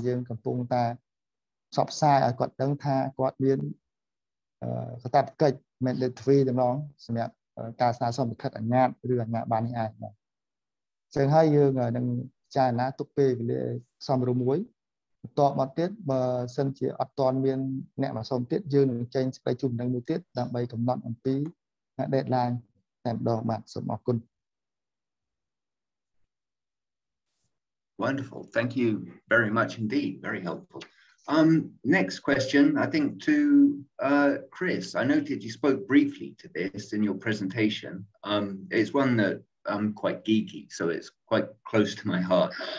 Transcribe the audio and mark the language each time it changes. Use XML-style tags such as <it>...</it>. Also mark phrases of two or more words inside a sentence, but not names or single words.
<km>យើងកំពុងតែផ្សព្វផ្សាយឲ្យគាត់ដឹងថាគាត់មានកាតព្វកិច្ច mandatory តម្រងសម្រាប់ការស្នើសុំលិខិតអនុញ្ញាតឬអាជ្ញាប័ណ្ណនេះឯងបាទអញ្ចឹងហើយយើងនឹងពិចារណាទុកពេលវេលាសមរម្យមួយបន្តមកទៀតបើសិនជាអត់ទាន់មានអ្នកមកសុំទៀតយើងនឹងចេញសេចក្តីជូនដំណឹងមួយទៀតដើម្បីកំណត់អំពី deadline តែម្ដងបាទសូមអរគុណ</km> <en>Wonderful. Thank you very much indeed. Very helpful. Next question, I think to Chris. I noted you spoke briefly to this in your presentation. It's one that I'm quite geeky, so it's quite close to my heart.</en>